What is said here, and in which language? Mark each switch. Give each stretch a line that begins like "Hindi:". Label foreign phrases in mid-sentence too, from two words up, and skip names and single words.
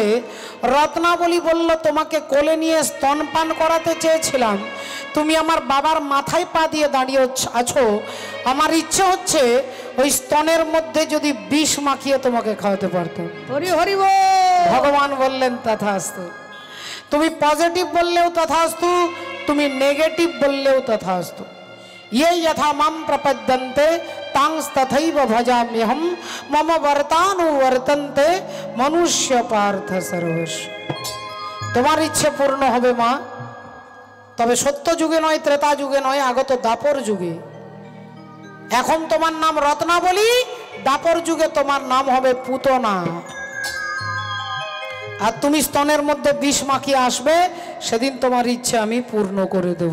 Bangla: রত্নাবলী বলল, তোমাকে কোলে নিয়ে স্তনপান করাতে চেয়েছিলাম, তুমি আমার বাবার মাথায় পা দিয়ে দাঁড়িয়ে আছো, আমার ইচ্ছে হচ্ছে ওই স্তনের মধ্যে যদি বিষ মাখিয়ে তোমাকে খাওয়াতে পারতাম। হরি হরি বল। ভগবান বললেন, তথাস্তু। তুমি পজিটিভ বললেও তথাস্তু, তুমি নেগেটিভ বললেও তথাস্তু।
Sanskrit: ये यथा मां प्रपद्यन्ते तांस तथैव भजाम्यहं मम वर्तानुवर्तन्ते मनुष्य पार्थ सर्वस्व।
Bangla: তোমার ইচ্ছে পূর্ণ হবে মা, তবে সত্য যুগে নয়, ত্রেতা যুগে নয়, আগত দাপর যুগে। এখন তোমার নাম রত্নাবলী, দাপর যুগে তোমার নাম হবে পুতনা। আর তুমি স্তনের মধ্যে বিষ মাখিয়ে আসবে, সেদিন তোমার ইচ্ছে আমি পূর্ণ করে দেব।